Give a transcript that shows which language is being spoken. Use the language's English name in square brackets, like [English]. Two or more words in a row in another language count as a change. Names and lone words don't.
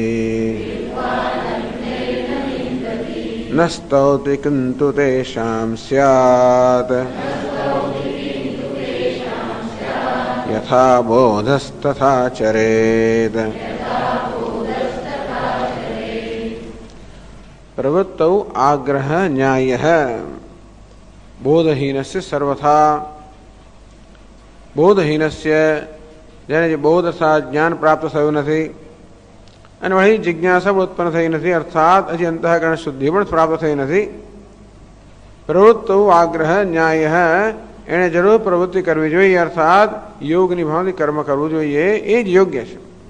[Sanskrit] न स्तौति किन्तु तेषां स्यात् यथा बोधस्तथा चरेत्। प्रवृत्तौ आग्रह न्यायः बोधहीनस्य सर्वथा। [Gujarati] बोधहीनस्य જેને જે બોધ અર્થાત જ્ઞાન પ્રાપ્ત થયું નથી અને વળી જિજ્ઞાસા પણ ઉત્પન્ન થઈ નથી, અર્થાત હજી અંતઃકરણ શુદ્ધિ પણ પ્રાપ્ત થઈ નથી. [Sanskrit] प्रवृत्तो आग्रह न्याय, [Gujarati] એણે જરૂર પ્રવૃત્તિ કરવી જોઈએ, અર્થાત યોગની ભાવથી કર્મ કરવું જોઈએ, એ જ યોગ્ય છે.